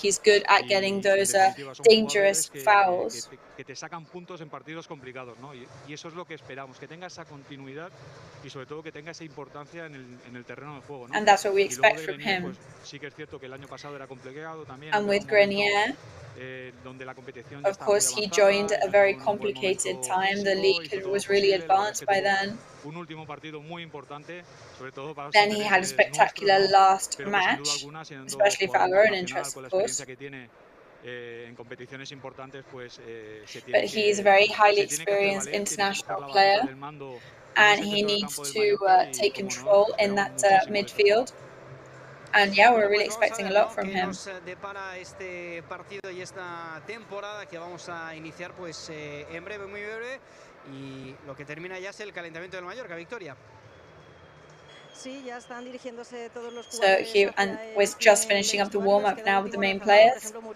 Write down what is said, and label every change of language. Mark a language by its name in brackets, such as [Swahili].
[English] He's good at getting those dangerous fouls. [Spanish] Que te sacan puntos en partidos complicados, ¿no? Y eso es lo que esperamos, que tenga esa continuidad y sobre todo que tenga esa importancia en el terreno de juego, ¿no? [English] And that's what we expect from him. [Spanish] Pues, sí que es cierto que el año pasado era complicado también. [English] And with Grenier, [Spanish] donde la competición [English] of course, he joined at a very complicated time. The league was really advanced by then. [Spanish] Un último partido muy importante, sobre todo para. [English] Then he had a spectacular last match, especially for our own interest, of course. [Spanish] En competiciones importantes, pues, [English] but he is a very highly experienced international player, and he needs to take control in that midfield. And yeah, we're really expecting a lot from him. [Spanish] Depara este partido y esta temporada que vamos a iniciar, pues en breve, muy breve, y lo que termina ya es el calentamiento del Mallorca. Victoria. Sí, ya están dirigiéndose todos los jugadores. [English] So Hugh, and we're just finishing up the warm-up now with the main players.